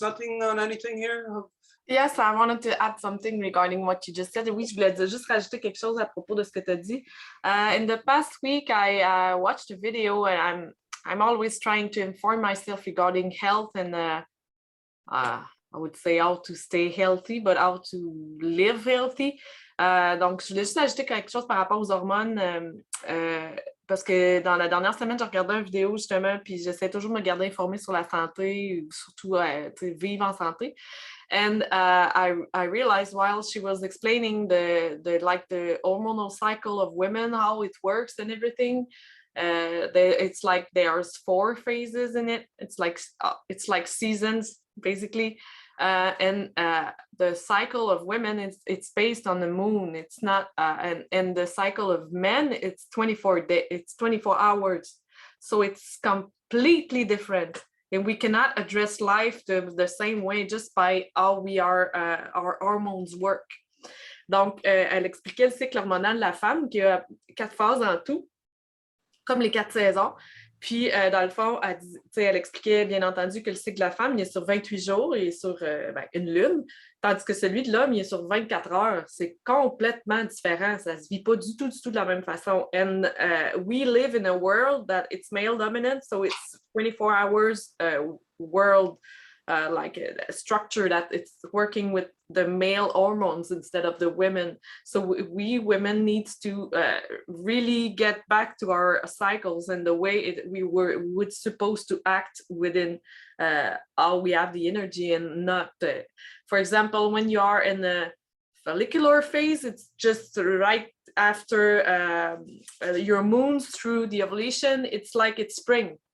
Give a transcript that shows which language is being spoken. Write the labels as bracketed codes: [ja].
[en] Nothing on anything here? Yes, I wanted to add something regarding what you just said. [fr] Oui, je voulais juste rajouter quelque chose à propos de ce que tu as dit. [en] In the past week, I watched a video, and I'm always trying to inform myself regarding health and I would say how to stay healthy, but how to live healthy. [fr] Donc, je voulais juste ajouter quelque chose par rapport aux hormones. Parce que dans la dernière semaine, j'ai regardé une vidéo justement, puis j'essaie toujours de me garder informée sur la santé, surtout vivre en santé. [en] And I realized while she was explaining the hormonal cycle of women, how it works and everything, it's like there's 4 phases in it. It's like seasons basically. And the cycle of women it's based on the moon. It's not and the cycle of men it's 24 hours, so it's completely different, and we cannot address life the same way just by how our hormones work. [fr] Donc elle expliquait le cycle hormonal de la femme qui a 4 phases en tout, comme les 4 saisons. Puis, dans le fond, elle expliquait bien entendu que le cycle de la femme, il est sur 28 jours, il est sur une lune, tandis que celui de l'homme, il est sur 24 heures. C'est complètement différent. Ça ne se vit pas du tout de la même façon. [en] And we live in a world that it's male dominant, so it's 24 hours world, like a structure that it's working with the male hormones instead of the women. So we women need to really get back to our cycles and the way we would supposed to act within how we have the energy, and not, for example, when you are in the follicular phase, it's just right after your moons through the ovulation. It's like it's spring.